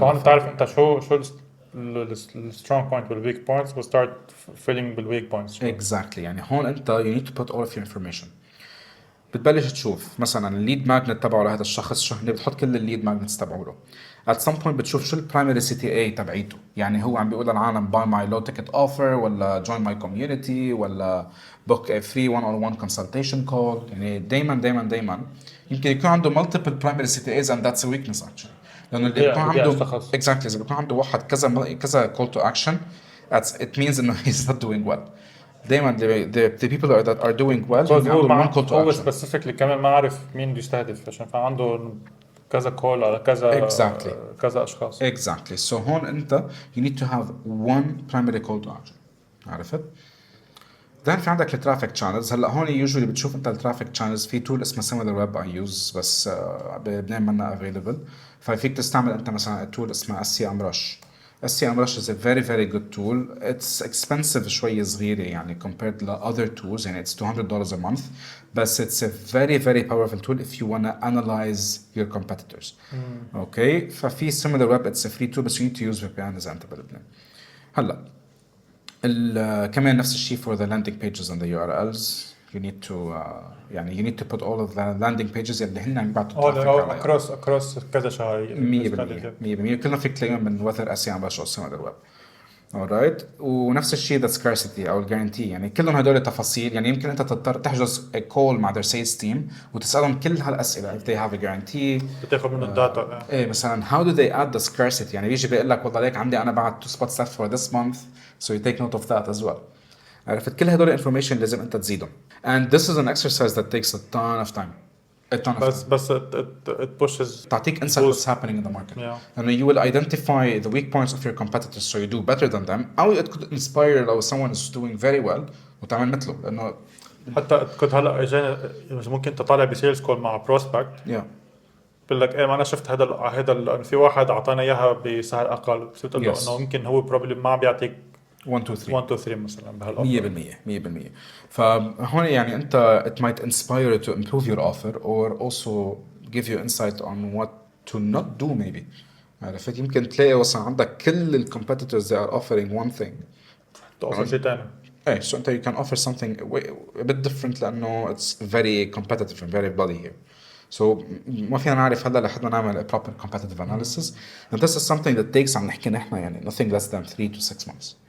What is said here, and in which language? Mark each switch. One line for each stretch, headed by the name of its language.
Arabic: فهون تعرف أنت شو ال strong point وال weak points
English: will start filling
Arabic: بال weak points.
English: Exactly.
Arabic: يعني هون أنت
English: you need to put all of your information.
Arabic: بتبلش تشوف مثلا الليد ماجنت تبعه لهذا الشخص شو هن بتحط كل الليد ماجنتس تبعه له.
English: at some point
Arabic: بتشوف شو البرايمري CTA تبعيته. يعني هو عم بيقول للعالم
English: buy my low ticket offer
Arabic: ولا
English: join my community
Arabic: ولا
English: book a free one-on-one consultation call.
Arabic: يعني دايما يمكن يكون عنده
English: multiple primary CTAs and that's a weakness actually.
Arabic: لأنه اللي بيكون عنده exactly إذا بيكون عنده واحد كذا call to action
English: it means
Arabic: إنه
English: he's not doing well.
Arabic: دايما
English: the people that are doing well
Arabic: هو specifically كمان ما عارف مين بده يستهدف عشان فعنده كذا كول على كذا كذا اشخاص.
English: exactly. so
Arabic: هون انت
English: you need to have one primary call to action.
Arabic: عرفت؟ بعدين في عندك الترافيك شانلز. هلا هون يوجولي بتشوف انت الترافيك شانلز في تول اسمها سيميلر ويب اي يوز، بس بلبنان منا افيلبل. ففيك تستعمل انت مثلا تول اسمها SCM Rush.
English: SCM Rush is a very very good tool. It's expensive
Arabic: شوي صغيرة يعني
English: compared to other tools
Arabic: يعني
English: it's $200 a month.
Arabic: بس
English: it's a very very powerful tool if you wanna analyze your competitors.
Arabic: اوكي ففي
English: similar web it's a free tool
Arabic: بس
English: you need to use VPN
Arabic: إذا انت بلبنان. هلا كمان نفس الشيء
English: for the landing pages and the URLs. You need to
Arabic: يعني
English: you need to put all of the landing pages
Arabic: اللي هن عم يبعتوا ترافيك عليها. اكروس كذا شهر 100% كلهم فيك تلاقيهم من whether SEM Rush او Similar Web. alright ونفس الشيء
English: the scarcity
Arabic: او الجارنتي يعني كلهم هدول تفاصيل. يعني يمكن انت تضطر تحجز كول مع
English: their sales team
Arabic: وتسالهم كل هالاسئله
English: if they have a guarantee
Arabic: بتاخذ منه الداتا. ايه مثلا
English: how do they add the scarcity
Arabic: يعني بيجي بيقول لك والله ليك عندي انا بعد
English: 2 spots left for this month so you take note of that as well.
Arabic: عرفت كل هدول information لازم انت تزيدهم
English: and this is an exercise that takes a ton of time. A ton of
Arabic: بس
English: it pushes
Arabic: تعطيك
English: insight what's happening in the market. Yeah. And you will identify the weak points of your competitors so you do better than them.
Arabic: أو
English: it could inspire
Arabic: لو
English: someone is doing very well
Arabic: وتعمل مثله لأنه حتى كنت هلا اجاني ممكن تطالع بسيلز كول مع بروسبكت
English: yeah
Arabic: بقول لك ايه ما انا شفت هذا في واحد اعطانا اياها بسعر اقل بس بتقول له
English: Yes.
Arabic: انه يمكن هو بروبلي ما عم بيعطيك
English: 1 2 3
Arabic: 1 2 3 مثلا بهالاوفر
English: 100%
Arabic: فهون يعني أنت
English: it might inspire you to improve your offer or also give you insight on what to not do maybe.
Arabic: عرفت يمكن تلاقي وصل عندك كل ال competitors
English: they are offering one thing.
Arabic: توفر شيء ثاني. ايه
English: so
Arabic: انت
English: you can offer something a bit different
Arabic: لانه
English: it's very competitive and very bloody here. So
Arabic: ما فينا نعرف هلا لحد ما نعمل
English: a proper competitive analysis and this is something that takes
Arabic: عم نحكي نحن يعني
English: nothing less than 3 to 6 months.